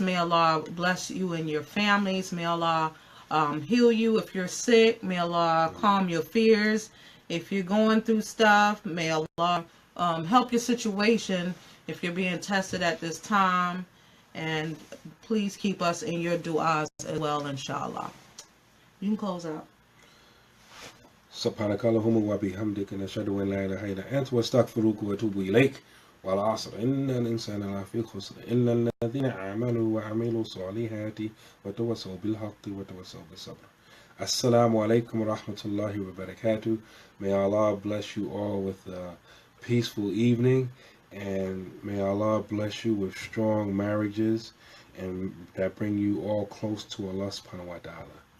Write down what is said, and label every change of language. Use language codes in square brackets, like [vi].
[en] May Allah bless you and your families. May Allah heal you if you're sick. May Allah calm your fears. If you're going through stuff, may Allah help your situation if you're being tested at this time. And please keep us in your du'as as well, inshallah. You can close out. [ar] سبحانك اللهم وبحمدك نشهد أن لا إله إلا أنت واستغفرك وأتوب إليك والعصر إن الإنسان لفي خسر إلا الذين آمنوا وعملوا الصالحات وتواصوا بالحق وتواصوا بالصبر. Assalamu alaikum wa rahmatullahi wa barakatuh. [en] May Allah bless you all with a peaceful evening, and may Allah bless you with strong marriages and that bring you all close to Allah [ar] subhanahu wa ta'ala.